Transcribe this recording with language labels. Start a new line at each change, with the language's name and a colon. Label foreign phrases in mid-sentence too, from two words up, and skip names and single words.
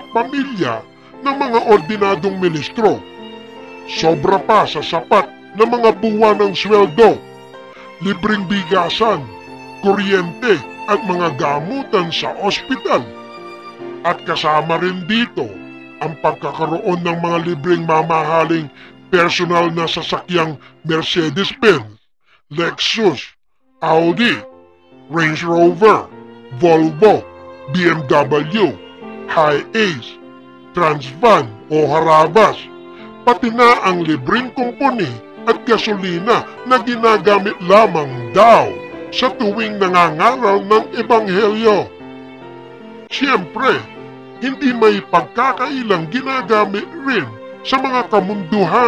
Filipino: pamilya ng mga ordinadong ministro, sobra pa sa sapat na mga buwan ng sweldo, libreng bigasan, kuryente at mga gamutan sa ospital, at kasama rin dito ang pagkakaroon ng mga libreng mamahaling personal na sasakyang Mercedes-Benz, Lexus, Audi, Range Rover, Volvo, BMW, Hi-Ace, Transvan o Harabas, pati na ang libreng kumpuni at gasolina na ginagamit lamang daw sa tuwing nangangaral ng Ebanghelyo. Siyempre, hindi may pagkakailang ginagamit rin sa mga kamunduhan,